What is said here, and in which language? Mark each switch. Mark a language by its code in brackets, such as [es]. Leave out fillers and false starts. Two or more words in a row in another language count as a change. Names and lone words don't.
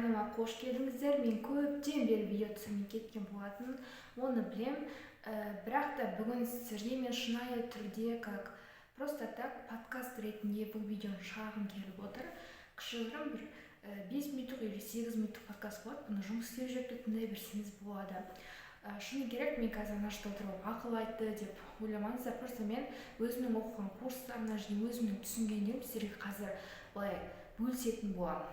[kk] қош келдіңіздер. Мен көптен бері видео түсірмей кеткен болатын, оны білем. Бірақ та бүгін сіздерге мен шынайы түрде, [ru] как просто так [kk] подкаст ретінде бұл видеоны шығарғым келіп отыр. Кішігірім бір 5 минуттық или 8 минуттық подкаст болады. Бұны жұмыс істеп жүріп тыңдай берсеңіз болады. Шыны керек, мен қазір ана жерде отырып ақыл айтты деп ойламаңыздар. Просто мен өзімнің оқыған курстарына және өзімнің түсінгенім сіздерге қазір былай бөлісетін боламын.